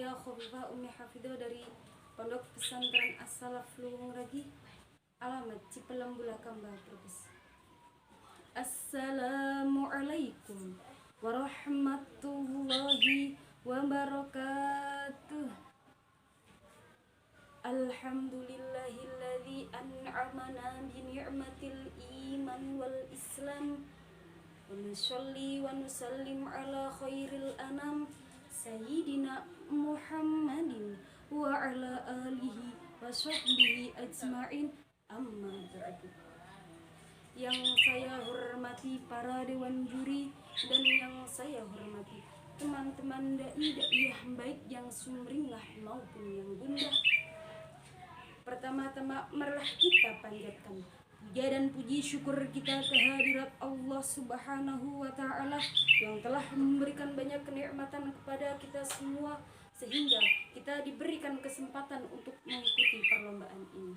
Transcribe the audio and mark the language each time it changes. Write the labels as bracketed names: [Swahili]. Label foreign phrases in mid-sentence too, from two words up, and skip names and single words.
[Indonesian] Khofifah Umi Hafidah dari Pondok Pesantren As-Salaf Luwung Ragi, alamat Cipelang Bulakamba, Brebes. [Arabic] السلام عليكم ورحمة الله وبركاته. الحمد لله الذي أنعمنا بنعمة الإيمان والإسلام. ونصلي ونسلم على خير الأنام سيدنا محمد وعلى آله وصحبه أجمعين أما بعد. [Indonesian] Yang saya hormati para dewan juri dan yang saya hormati teman-teman dai-daiyah baik yang sumringah maupun yang gundah. Pertama-tama marilah kita panjatkan puja dan puji syukur kita kehadirat [Arabic] الله سبحانه وتعالى [Indonesian] yang telah memberikan banyak kenikmatan kepada kita semua sehingga kita diberikan kesempatan untuk mengikuti perlombaan ini.